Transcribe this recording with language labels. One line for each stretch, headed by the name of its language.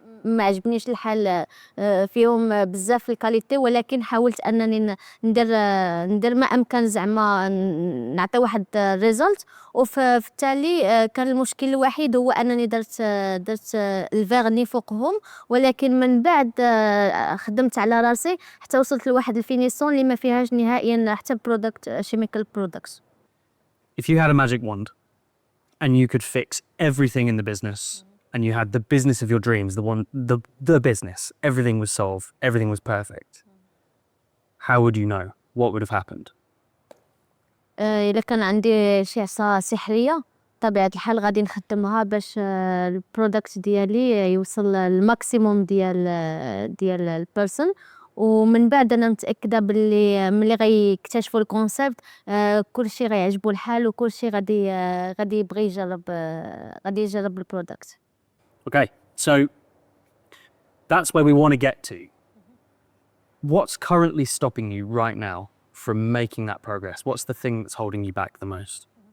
Arabic: ما عجبنيش الحال فيهم بزاف الكاليتي، ولكن حاولت انني ندير ما امكن زعما نعطي واحد ريزلت. وفي التالي كان المشكل الوحيد هو انني درت الفيرني فوقهم، ولكن من بعد خدمت على راسي حتى وصلت لواحد الفينيسون اللي ما فيهاش نهائيا حتى برودكت شيميكال برودكتس.
English: If you had a magic wand and you could fix everything in the business and you had the business of your dreams, the business, everything was solved, everything was perfect, how would you know? What would have happened?
Arabic: إلا كان عندي شي عصا سحرية طبيعة الحال غادي نخدمها باش البرودكت ديالي يوصل للماكسيموم ديال البيرسون. ومن بعد انا متاكده باللي ملي غيكتشفوا الكونسيبت كلشي غيعجبو الحال وكلشي غادي يبغي يجرب البرودكت.
English: Okay, so that's where we want to get to. What's currently stopping you right now from making that progress? What's the thing that's holding you back the most?